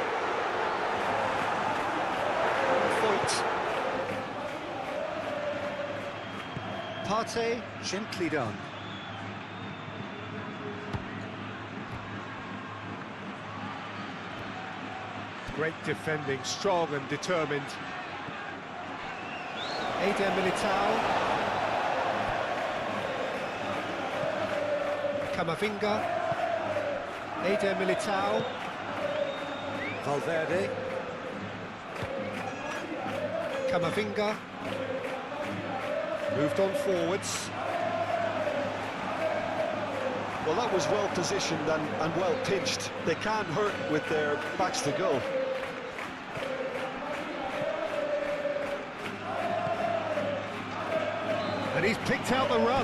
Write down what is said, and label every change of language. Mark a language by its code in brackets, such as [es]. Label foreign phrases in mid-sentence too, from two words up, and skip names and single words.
[en] Partey, gently done. Great defending, strong and determined. Eder Militao. Camavinga. Eder Militao. Valverde. Camavinga. Moved on forwards. Well, that was well positioned and well pitched. They can't hurt with their backs to goal. And he's picked out the run.